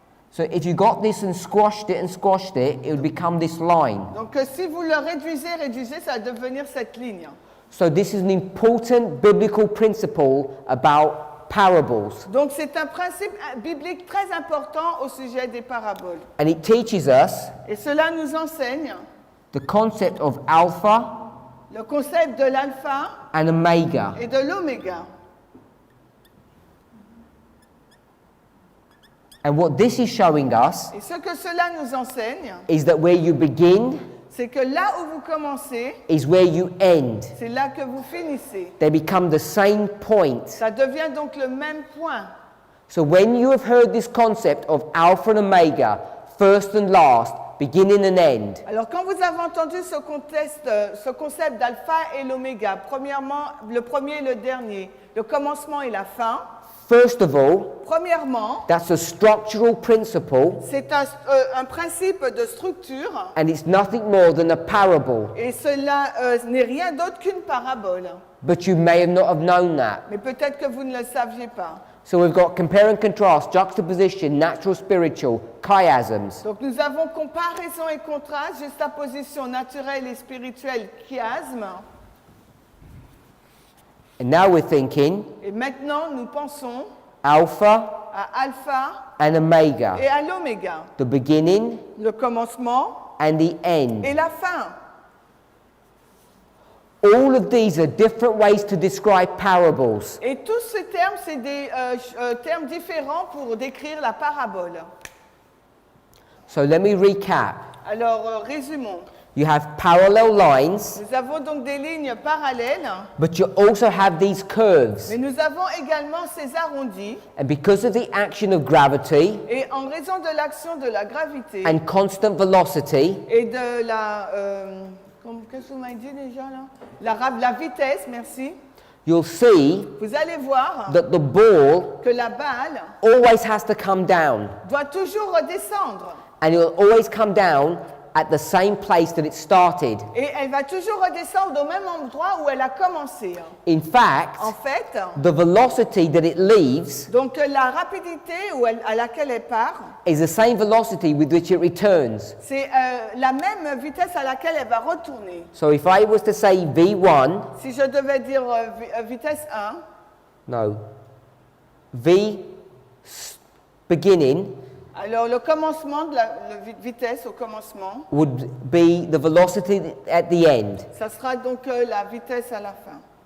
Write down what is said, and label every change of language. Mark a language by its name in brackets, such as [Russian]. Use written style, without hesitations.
[English] So if you got this and squashed it, it would become this line. [French] Donc si vous le réduisez, ça va devenir cette ligne. [English] So this is an important biblical principle about parables. [French] Donc c'est un principe biblique très important au sujet des paraboles. [English] And it teaches us [French] Et cela nous enseigne [English] the concept of alpha [French] le concept de l'alpha [English] and omega. [French] et de l'oméga. [English] And what this is showing us [French] Et ce que cela nous enseigne, [English] is that where you begin [French] c'est que là où vous commencez, [English] is where you end. [French] c'est là que vous finissez. [English] They become the same point. [French] Ça devient donc le même point. [English] So when you have heard this concept of alpha and omega, first and last, beginning and end, [French] Alors quand vous avez entendu ce concept d'alpha et l'oméga, premièrement, le premier et le dernier, le commencement et la fin, [English] first of all, [French] premièrement, [English] that's a structural principle [French] c'est un principe de structure [English] and it's nothing more than a parable. [French] et cela n'est rien d'autre qu'une parabole. [English] But you may have not have known that. [French] Mais peut-être que vous ne le saviez pas. [English] So we've got compare and contrast, juxtaposition, natural, spiritual, chiasms. [French] Donc nous avons comparaison et contraste, juxtaposition naturelle et spirituelle, chiasme. [English] And now we're thinking [French] Et maintenant, nous pensons [English] alpha [French] à alpha [English] and omega, [French] et à l'oméga, [English] the beginning [French] le commencement [English] and the end. [French] et la fin. [English] All of these are different ways to describe parables. [French] Et tous ces termes, c'est des termes différents pour décrire la parabole. [English] So let me recap. [French] Alors, résumons. [English] You have parallel lines, [French] Nous avons donc des lignes parallèles, [English] but you also have these curves. [French] mais nous avons également ces arrondis. [English] And because of the action of gravity [French] Et en raison de l'action de la gravité [English] and constant velocity, [French] et de la... qu'est-ce que vous m'avez dit déjà là la vitesse, merci. [English] you'll see [French] Vous allez voir [English] that the ball [French] que la balle [English] always has to come down. [French] doit toujours redescendre. [English] And it will always come down at the same place that it started. [French] Et elle va toujours redescendre au même endroit où elle a commencé. [English] In fact, [French] En fait, [English] the velocity that it leaves [French] donc la rapidité à laquelle elle part, [English] is the same velocity with which it returns. [French] c'est la même vitesse à laquelle elle va retourner. [English] So if I was to say V1, [French] Si je devais dire vitesse 1, [English] no, beginning [French] alors le commencement de la vitesse au commencement, [English] would be the velocity at the end. [French] ça sera donc la vitesse à la fin.